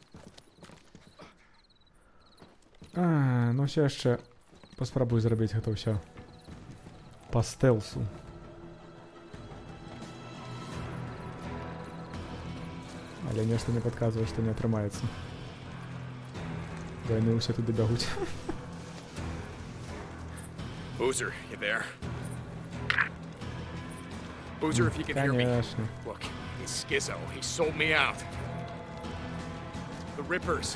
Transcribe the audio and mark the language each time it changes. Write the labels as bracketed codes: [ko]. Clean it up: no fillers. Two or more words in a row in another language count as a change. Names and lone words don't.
[be] Ну ўсё яшчэ паспрабую зрабіць гэта ўсё па стэлсу. Але нешта не падказвае, што не атрымаецца. Бо яны ўсе туды бягуць. [en] Boozer, you there? Boozer, if you can hear me. [ru] Конечно. [en] Look, he's Skizzo. He sold me out. The Rippers.